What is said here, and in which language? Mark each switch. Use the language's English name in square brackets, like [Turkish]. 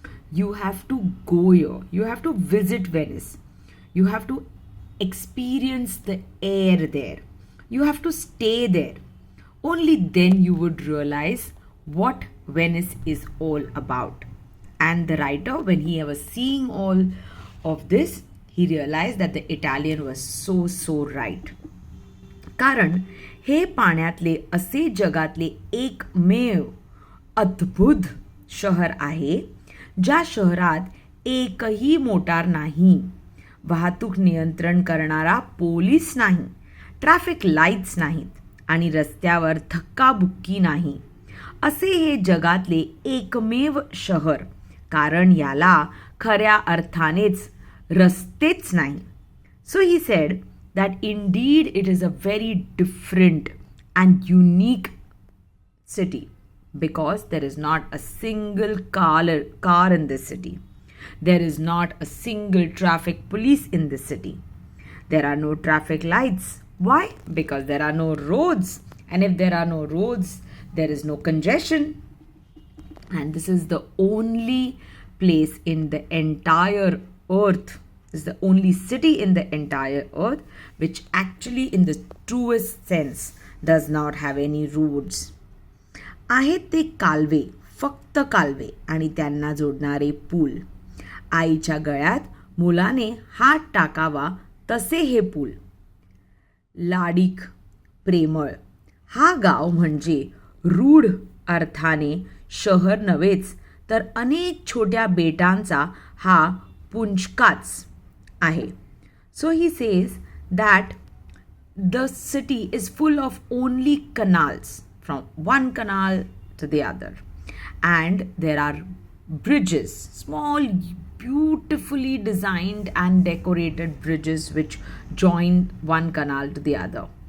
[English] You have to go here, you have to visit Venice, you have to experience the air there, you have to stay there. Only then you would realize what Venice is all about. And the writer, when he was seeing all of this, he realized that the Italian was so right. [Marathi] कारण हे पाण्यातले असे जगातले एकमेव अद्भुत शहर आहे ज्या शहरात एकही मोटार नाही, वाहतूक नियंत्रण करणारा पोलीस नाही, ट्रॅफिक लाईट्स नाहीत आणि रस्त्यावर धक्काबुक्की नाही. असे हे जगातले एकमेव शहर, कारण याला खऱ्या अर्थानेच रस्तेच नाही. [English] So he said that indeed it is a very different and unique city because there is not a single car in this city. There is not a single traffic police in this city. There are no traffic lights. Why? Because there are no roads. And if there are no roads, there is no congestion. And this is the only place in the entire earth, is the only city in the entire earth which actually in the truest sense does not have any roads. [Marathi] आहेत ते कालवे, फक्त कालवे आणि त्यांना जोडणारे पूल. आईच्या गळ्यात मुलाने हात टाकावा तसे हे पूल. लाडीक, प्रेमळ. हा गाव म्हणजे रूढ अर्थाने शहर नव्हेच तर अनेक छोट्या बेटांचा हा पुंचकाच आहे. [English] So he says that the city is full of only canals, from one canal to the other, and there are bridges, small beautifully designed and decorated bridges which join one canal to the other,